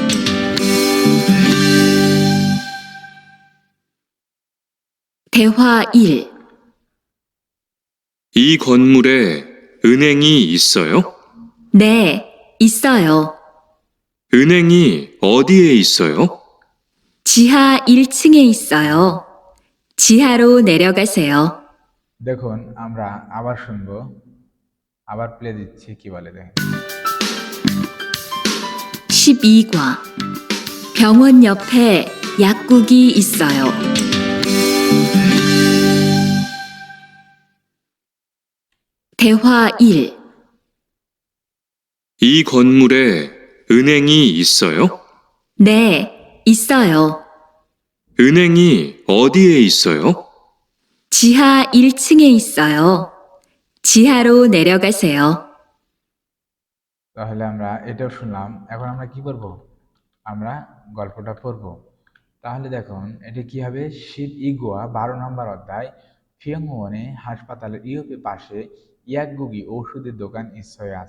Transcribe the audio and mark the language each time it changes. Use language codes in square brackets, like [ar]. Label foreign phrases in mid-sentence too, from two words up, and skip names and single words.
[ko] 대화 1. 이 건물에 은행이 있어요? 네, 있어요. 은행이 어디에 있어요? 지하 1층에 있어요. 지하로 내려가세요. [bn] দেখুন আমরা আবার শুনবো, আবার প্লে দিচ্ছি, কি বলে দেখেন। [ko] 12과 병원 옆에 약국이 있어요. 대화 1. 이 건물에 은행이 있어요? 네, 있어요. 은행이 어디에 있어요? 지하 1층에 있어요. 지하로 내려가세요. [bn] তাহলে আমরা এটাও শুনলাম। এখন আমরা কি করব? আমরা গল্পটা পড়ব। তাহলে দেখুন এটা কি হবে, শিব ইগুয়া 12 নম্বর অধ্যায় ফিয়ংওনে হাসপাতালের ইউপি পাশে ইয়াকগুগি ঔষধের দোকান ইসয়ে আছে।